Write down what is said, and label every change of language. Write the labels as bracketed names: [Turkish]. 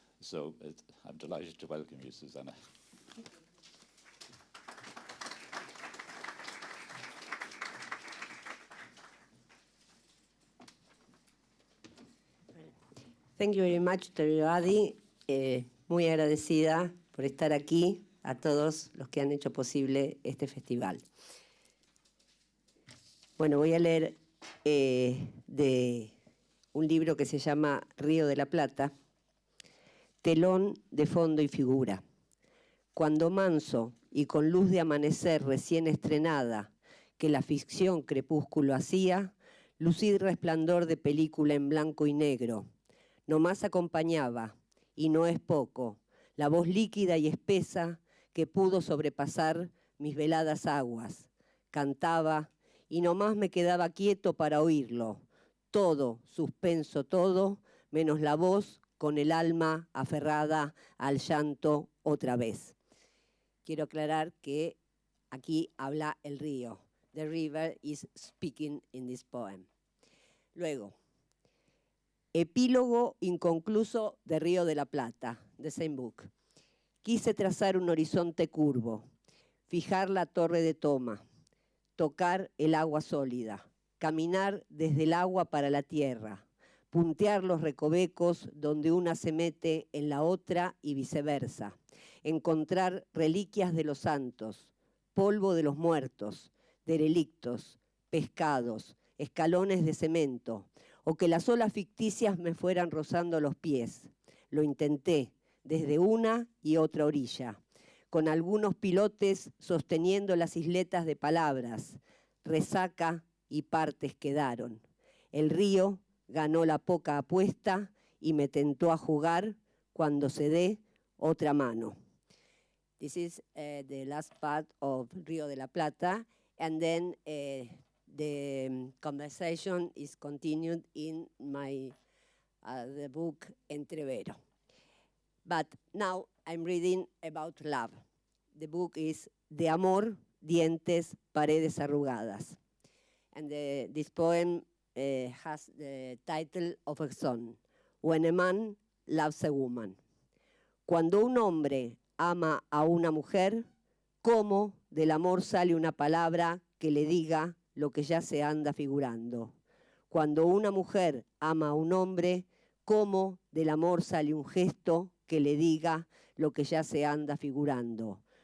[English] So I'm delighted to welcome you, Susana. Thank you very much to everybody. [Spanish] Muy agradecida por estar aquí, a todos los que han hecho posible este festival. Bueno, voy a leer de un libro que se llama Río de la Plata, telón de fondo y figura. Cuando manso y con luz de amanecer recién estrenada, que la ficción crepúsculo hacía, lucid resplandor de película en blanco y negro, nomás acompañaba, y no es poco, la voz líquida y espesa que pudo sobrepasar mis veladas aguas. Cantaba, y nomás me quedaba quieto para oírlo. Todo, suspenso todo, menos la voz con el alma aferrada al llanto otra vez. Quiero aclarar que aquí habla el río. [English] The river is speaking in this poem. [Spanish] Luego, epílogo inconcluso de Río de la Plata, [English] the same book. [Spanish] Quise trazar un horizonte curvo, fijar la torre de toma, tocar el agua sólida, caminar desde el agua para la tierra, puntear los recovecos donde una se mete en la otra y viceversa, encontrar reliquias de los santos, polvo de los muertos, derelictos, pescados, escalones de cemento, o que las olas ficticias me fueran rozando los pies. Lo intenté desde una y otra orilla, con algunos pilotes sosteniendo las isletas de palabras. Resaca y partes quedaron. El río ganó la poca apuesta y me tentó a jugar cuando se dé otra mano. [English] This is the last part of Río de la Plata, and then the conversation is continued in my the book Entrevero. But now I'm reading about love. The book is De amor, dientes, paredes arrugadas. And this poem has the title of a song, When a Man Loves a Woman. [Spanish] Cuando un hombre ama a una mujer, ¿cómo del amor sale una palabra que le diga lo que ya se anda figurando? Cuando una mujer ama a un hombre, ¿cómo del amor sale un gesto que le diga lo que ya se anda figurando?